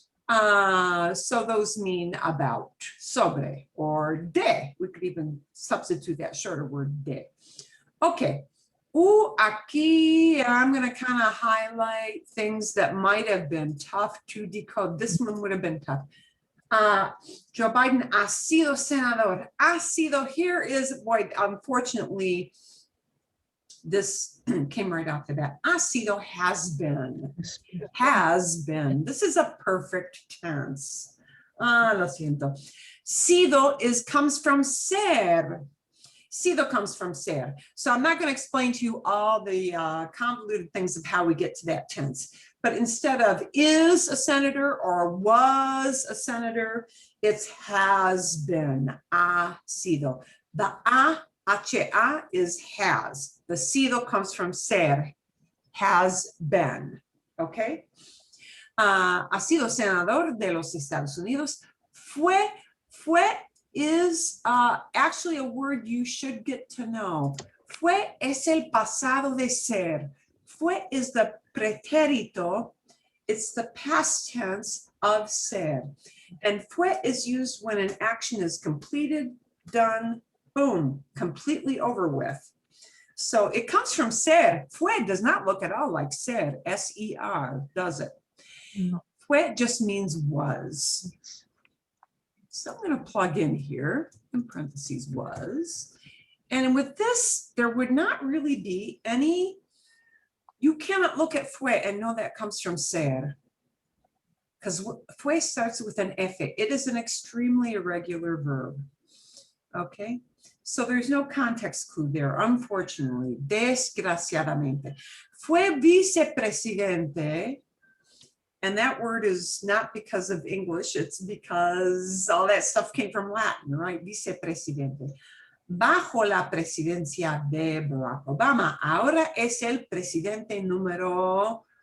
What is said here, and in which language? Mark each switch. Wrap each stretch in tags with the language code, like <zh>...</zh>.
<en>So those mean about, sobre or de. We could even substitute that shorter word de. Okay.</en> <es>Aquí</es> <en>I'm going to kind of highlight things that might have been tough to decode. This one would have been tough.</en> <es>Joe Biden ha sido senador. Ha sido,</es> <en>here is, boy, unfortunately, this came right off the bat.</en> <es>Ha sido</es> <en>has been. Has been. This is a perfect tense.</en> <es>Lo siento.</es> <en>Sido comes from ser. Sido comes from ser. So I'm not going to explain to you all the convoluted things of how we get to that tense. But instead of is a senator or was a senator, it's has been.</en> <es>Ha sido.</es> <en>The ha is has. The sido comes from ser. Has been. Okay?</en> <es>Ha sido senador de los Estados Unidos.</es> <en>Fue is actually a word you should get to know.</en> <es>Fue es el pasado de ser.</es> <en>Fue is the pretérito. It's the past tense of ser. And fue is used when an action is completed, done, boom, completely over with. So it comes from ser. Fue does not look at all like ser, S-E-R, does it? No. Fue just means was. So I'm going to plug in here, in parentheses, was. And with this, there would not really be any, you cannot look at fue and know that comes from ser. Because fue starts with an F. It is an extremely irregular verb. Okay? So there's no context clue there, unfortunately,</en> <es>desgraciadamente. Fue vicepresidente.</es> <en>And that word is not because of English, it's because all that stuff came from Latin, right?</en> <es>Vicepresidente. Bajo la presidencia de Barack Obama. Ahora es el presidente número...</es>